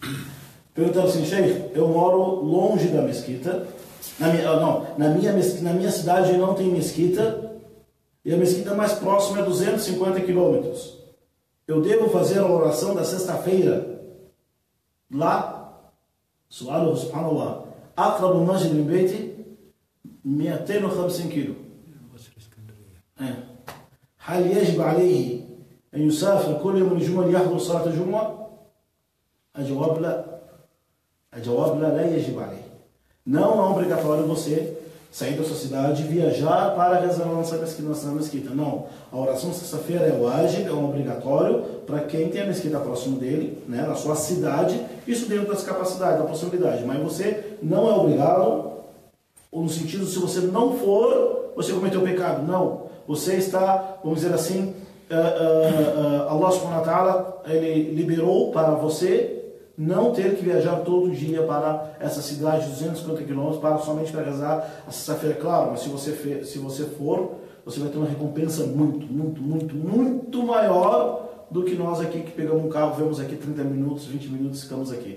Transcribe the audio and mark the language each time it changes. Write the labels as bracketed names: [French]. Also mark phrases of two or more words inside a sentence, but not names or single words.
[Portuguese] Perguntaram assim, Sheikh, eu moro longe da mesquita Na minha cidade não tem mesquita, e a mesquita mais próxima é 250 quilômetros. Eu devo fazer a oração da sexta-feira lá? [Arabic] سؤاله سبحان الله. أقرب مسجد من بيتي 250 كيلو. هل يجب عليه أن يسافر كل يوم الجمعة ليحضر صلاة الجمعة؟ الجواب لا, لا يجب عليه. [Portuguese] Não é obrigatório você sair da sua cidade e viajar para rezar na nossa mesquita. Não. A oração sexta-feira é wajib, é um obrigatório para quem tem a mesquita próximo dele, né, na sua cidade, isso dentro das capacidades, da possibilidade. Mas você não é obrigado, ou no sentido, se você não for, você cometeu pecado. Não. Você está, vamos dizer assim, [Arabic] الله سبحانه وتعالى, [Portuguese] ele liberou para você não ter que viajar todo dia para essa cidade de 250 km somente para rezar a sexta-feira. Claro, mas se você for, você vai ter uma recompensa muito maior do que nós aqui que pegamos um carro, vemos aqui 30 minutos, 20 minutos, ficamos aqui.